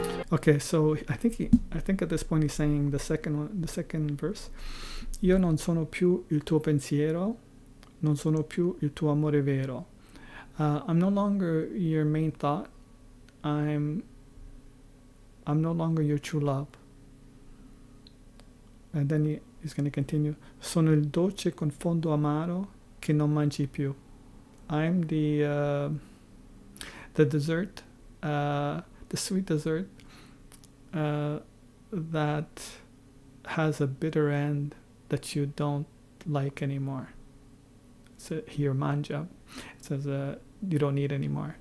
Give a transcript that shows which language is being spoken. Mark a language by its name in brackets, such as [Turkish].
[English] Okay, so I think at this point he's saying the second verse. [Italian] Io non sono più il tuo pensiero, non sono più il tuo amore vero. [English] I'm no longer your main thought. I'm no longer your true love. And then he's going to continue. [Italian] Sono il dolce con fondo amaro che non mangi più. [English] I'm the dessert, the sweet dessert that has a bitter end that you don't like anymore. So here, manja, it says you don't need anymore.